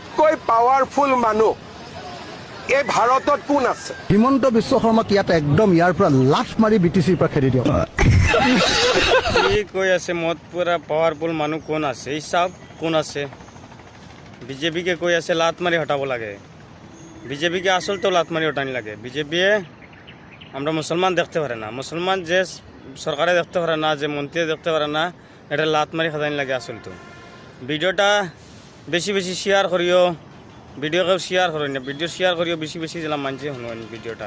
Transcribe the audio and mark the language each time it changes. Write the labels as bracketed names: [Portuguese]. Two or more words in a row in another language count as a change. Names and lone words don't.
[Assamese] আটাইতকৈ পাৱাৰফুল মানুহ এই ভাৰতত কোন আছে? হিমন্ত বিশ্ব শৰ্মাক ইয়াতে একদম ইয়াৰ পৰা লাঠ মাৰি BTCৰ পৰা খেদি দিয়ক। কি কৈ আছে মত পুৰা পাৱাৰফুল মানুহ কোন আছে? এই চাওক কোন আছে। বিজেপিকে কৈ আছে লাত মারি হটাবো লাগে। [Bangla] বিজেপিকে আসল তো লাত মারি হটানি লাগে। বিজেপি আমরা মুসলমান দেখতে পারে না, মুসলমান যে সরকারে দেখতে পারে না, যে মন্ত্রী দেখতে পারে না, এটা লাত মারি হটানি লাগে আসল তো। ভিডিওটা বেশি বেশি শেয়ার করিও, ভিডিওকে শেয়ার করি না, ভিডিও শেয়ার করিও বেশি বেশি জেলা মানছে শুনুন ভিডিওটা।